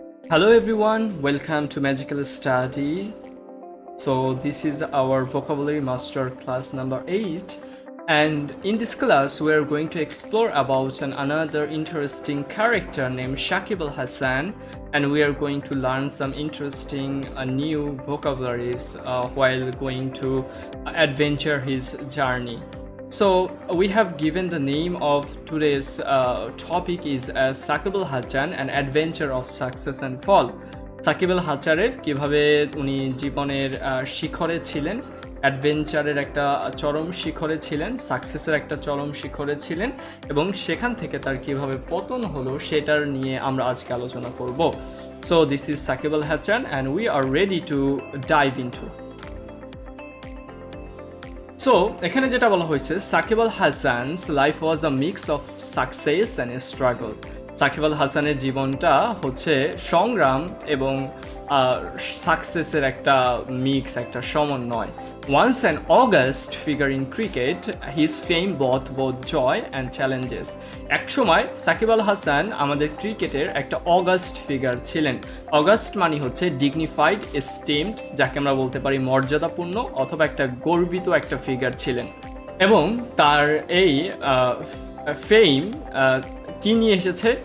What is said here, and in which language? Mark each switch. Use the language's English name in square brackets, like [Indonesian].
[English] Hello everyone, welcome to Magical Study. So this is our vocabulary master class number 8, and in this class we are going to explore about another interesting character named Shakib al-Hasan, and we are going to learn some interesting new vocabularies while going to adventure his journey. So we have given the name of today's topic is Shakib al-Hasan, an adventure of success and fall. [Bangla] Shakib Al হাসানের কিভাবে উনি জীবনের শিখরে ছিলেন, অ্যাডভেঞ্চারের একটা চরম শিখরে ছিলেন, সাকসেসের একটা চরম শিখরে ছিলেন, এবং সেখান থেকে তার কিভাবে পতন হলো সেটার নিয়ে আমরা আজকে আলোচনা করব। [English] So this is Shakib Al Hasan and we are ready to dive into. [Bangla] So এখানে যেটা বলা হয়েছে, [English] Shakib Al Hasan's life was a mix of success and struggle. [Bangla] Shakib Al হাসানের জীবনটা হচ্ছে সংগ্রাম এবং সাকসেসের একটা মিক্স, একটা সমন্বয়। [English] Once an august figure in cricket, his fame brought both joy and challenges. [Bangla] এক সময় সাকিব আল হাসান আমাদের ক্রিকেটের একটা অগাস্ট ফিগার ছিলেন। অগাস্ট মানে হচ্ছে ডিগনিফাইড, এস্টিমড, যাকে আমরা বলতে পারি মর্যাদাপূর্ণ অথবা একটা গর্বিত একটা ফিগার ছিলেন। এবং তার এই ফেম কি নিয়ে এসেছে?